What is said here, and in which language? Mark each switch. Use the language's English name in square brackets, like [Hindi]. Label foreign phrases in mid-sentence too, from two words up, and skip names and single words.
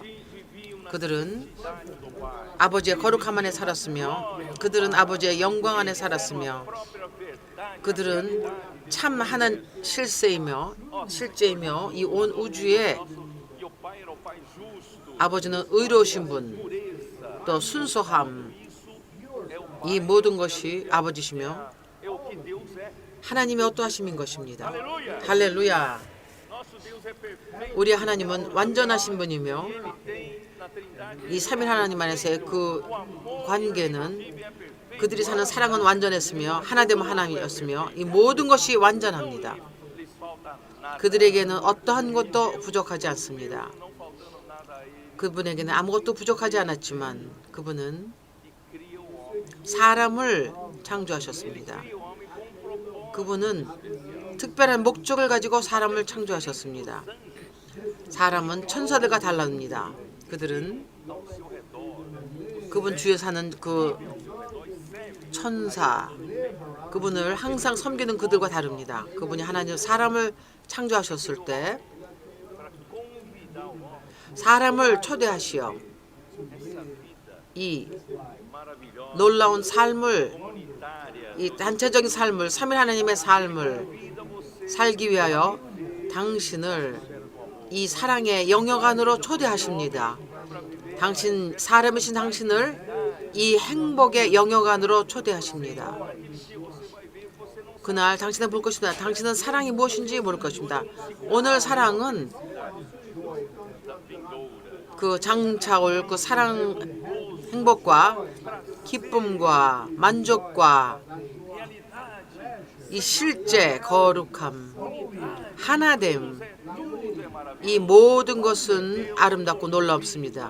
[Korean] 그들은 아버지의 거룩함 안에 살았으며, 그들은 아버지의 영광 안에 살았으며, 그들은 참 하나 실제이며 이 온 우주에 아버지는 의로우신 분, 또 순수함, 이 모든 것이 아버지시며 [Portuguese] é o que Deus é. [Korean] 하나님의 어떠하심인 것입니다. [Portuguese] Aleluia. [Korean] 할렐루야. [Portuguese] Nosso Deus é perfeito. [Korean] 우리 하나님은 완전하신 분이며 [Portuguese] Ele tem na Trindade [Korean] 이 삼위 하나님 안에서의 그 [Portuguese] o amor [Korean] 관계는 [Portuguese] é perfeito. [Korean] 그들이 사는 사랑은 완전했으며 하나됨은 하나님이었으며 이 모든 것이 완전합니다. [Portuguese] Lhes falta nada. [Korean] 그들에게는 어떠한 것도 부족하지 않습니다. [Portuguese] Não faltando nada a ele. [Korean] 그분에게는 아무것도 부족하지 않았지만 그분은 [Portuguese] E cria o homem. [Korean] 사람을 창조하셨습니다. [Portuguese] Cria o homem com um propósito. [Korean] 그분은 특별한 목적을 가지고 사람을 창조하셨습니다. 사람은 천사들과 달랍니다. 그들은 [Portuguese] Ao seu redor. [Korean] 그분 주위에 사는 그 천사, 그분을 항상 섬기는 그들과 다릅니다. 그분이 하나님 사람을 창조하셨을 때 [Portuguese] para convidar o homem [Korean] 사람을 초대하시어 [Portuguese] essa vida [Korean] 이 [Portuguese] maravilhosa, [Korean] 놀라운 삶을, [Portuguese] comunitária, [Korean] 이 단체적인 삶을, 삼위 하나님의 삶을 [Portuguese] vida você [Korean] 살기 위하여 당신을 이 사랑의 영역 안으로 초대하십니다. 당신 사람이신 당신을 이 행복의 영역 안으로 초대하십니다. 그날 당신은 볼 것이다. 당신은 사랑이 무엇인지 모를 것입니다. 오늘 사랑은 그 장차올 그 사랑, 행복과 기쁨과 만족과 이 실제 거룩함, 하나됨, 이 모든 것은 아름답고 놀랍습니다.